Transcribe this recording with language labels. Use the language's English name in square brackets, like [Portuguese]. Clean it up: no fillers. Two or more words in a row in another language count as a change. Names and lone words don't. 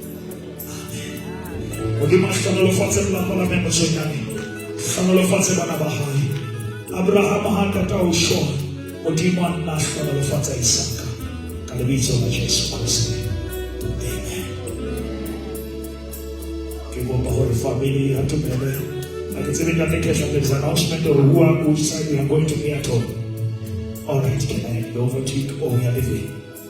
[Southern Sotho] Modimo a hlonolofatse lelapa la me mosonyane. Hlonolofatse bana ba hae. Abraham ha tata o shwa. Modimo a nna hlonolofatsa Isaka. Ka lebitso la Jesu Kristo. Amen. Ke kopa gore family ya tumele. [English] I can say that there's an announcement of who side we are going to be at home. All right, can I hand over to you or we are leaving?